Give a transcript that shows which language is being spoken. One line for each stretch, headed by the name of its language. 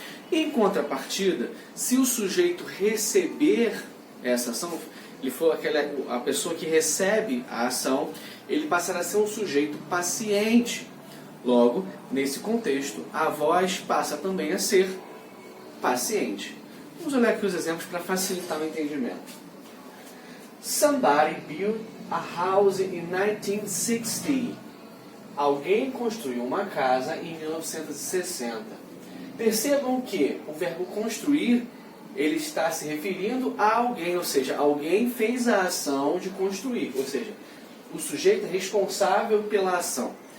Portuguese: Em contrapartida, se o sujeito receber essa ação, ele for a pessoa que recebe a ação, ele passará a ser um sujeito paciente. Logo, nesse contexto, a voz passa também a ser paciente. Vamos olhar aqui os exemplos para facilitar o entendimento.
English: Somebody built a house in 1960.
Portuguese: Alguém construiu uma casa em 1960. Percebam que o verbo construir, ele está se referindo a alguém, ou seja, alguém fez a ação de construir, ou seja, o sujeito é responsável pela ação.